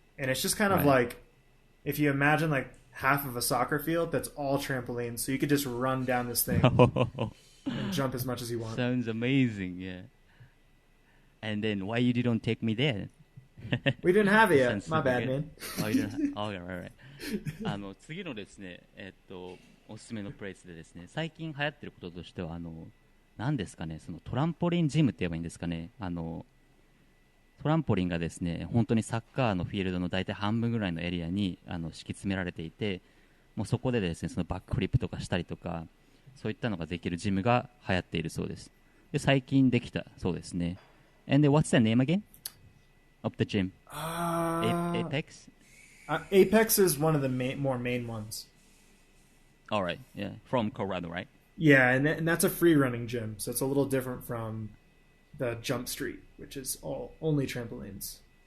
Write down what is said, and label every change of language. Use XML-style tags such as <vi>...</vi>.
<en>And it's just kind of like, if you imagine like half of a soccer field, that's all trampolines. So you could just run down this thing and jump as much as you want. Sounds amazing, yeah. And then why you didn't take me there? We didn't have it yet. My bad, man. Oh, you didn't have it. Right.</en> <ja>次のですね、おすすめのプレイスでですね、最近流行ってることとしては、何ですかね、トランポリンジムって言えばいいんですかね、トランポリンがですね、本当にサッカーのフィールドの大体半分ぐらいのエリアに敷き詰められていて、もうそこでですね、そのバックフリップとかしたりとか、そういったのができるジムが流行っているそうです。で、最近できたそうですね。</ja> <en>And what's the name again of the gym? Apex? Apex is one of the more main ones. All right, yeah, from Colorado, right? Yeah, and that's a free running gym, so it's a little different from the Jump Street, which is only trampolines.</en>